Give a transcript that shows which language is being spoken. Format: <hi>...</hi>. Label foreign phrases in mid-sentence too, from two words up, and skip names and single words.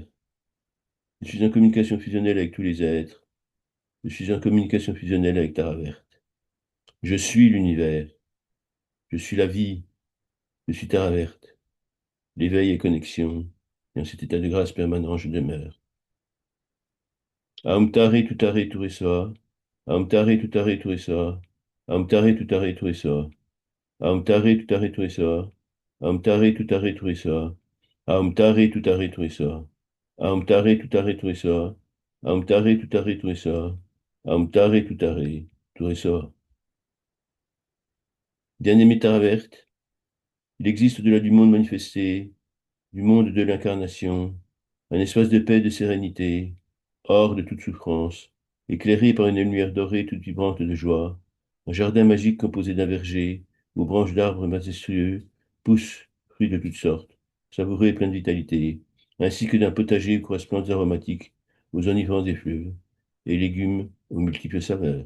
<fr>Je suis en communication fusionnelle avec tous les êtres. Je suis en communication fusionnelle avec Taravert. Je suis l'univers. Je suis la vie. Je suis Taravert. L'éveil et connexion. Et en cet état de grâce permanent, je demeure.</fr> <sa>ॐ तारे तुतारे तुरेसोआ। ॐ तारे तुतारे तुरेसोआ. ॐ तारे तुतारे तुरेसोआ। ॐ तारे तुतारे तुरेसोआ. ॐ तारे तुतारे तुरेसोआ। ॐ तारे तुतारे तुरेसोआ. ॐ तारे तुतारे तुरेसोआ। ॐ तारे तुतारे तुरेसोआ. ॐ तारे तुतारे तुरेसोआ.</sa> <fr>Bien-aimé Taravert, il existe au-delà du monde manifesté, du monde de l'incarnation, un espace de paix et de sérénité, hors de toute souffrance, éclairé par une lumière dorée toute vibrante de joie, un jardin magique composé d'un verger, où branches d'arbres majestueux poussent fruits de toutes sortes, savoureux et pleins de vitalité, ainsi que d'un potager où croissent plantes aromatiques aux enivrants des fleuves, et légumes aux multiples saveurs.</fr>